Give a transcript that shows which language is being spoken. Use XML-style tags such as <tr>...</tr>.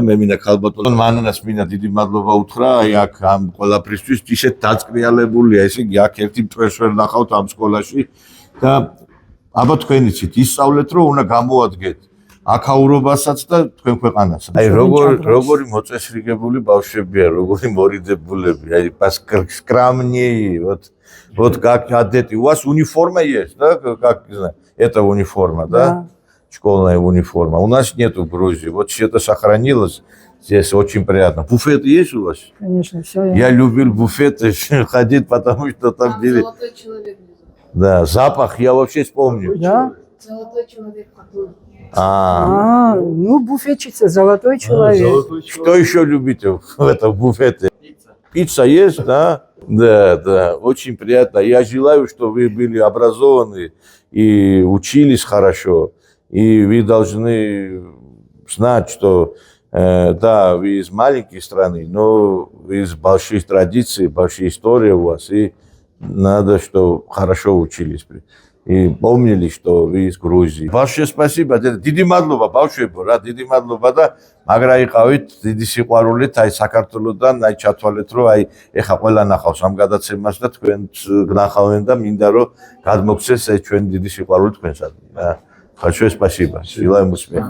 <ka>მე მინდა ქალბატონ მანანას მინდა დიდი მადლობა უთხრა, აი აქ ამ ყველაფრისთვის ისეთ დაწყრიალებულია, ესე იგი აქ ერთი მტვერს ვერ ნახავთ ამ სკოლაში და აბა თქვენ იცით, ისწავლეთ რომ უნდა გამოადგეთ აქაურობასაც და თქვენ ქვეყანასაც. აი როგორი მოწესრიგებული бавშვებია, როგორი მორიდებულები, აი</ka> <ru>скромнее, вот как одеты. У вас униформа есть, да? Как, не знаю, это униформа, да? Школьная униформа. У нас нету в Грузии. Вот что-то сохранилось. Здесь очень приятно. Буфет есть у вас? Конечно, все. Я любил буфеты ходить, потому что там были... Золотой человек. Да, запах я вообще вспомню. Да? Золотой человек. Ну буфетчица, золотой человек. Что еще любите в этом буфете? Пицца есть, да? Да, очень приятно. Я желаю, что вы были образованы и учились хорошо. И вы должны знать, что да, вы из маленькой страны, но вы из больших традиций, большая история у вас. И надо, что хорошо учились. И помнили, что вы из Грузии. Большое спасибо.</ru> <ka>Დიდი მადლობა ბავშვებო, რა დიდი მადლობა და მაგრა იყავით დიდი სიყვარულით აი საქართველოსთან, აი ჩათვალეთ რომ აი ეხა ყველა ნახავს ამ გადაცემას და თქვენ გნახავენ და მინდა რომ გადმოგცეს ეს ჩვენ დიდი სიყვარული თქვენსაც.</ka> <ru>Большое спасибо. Желаем успеха.</ru>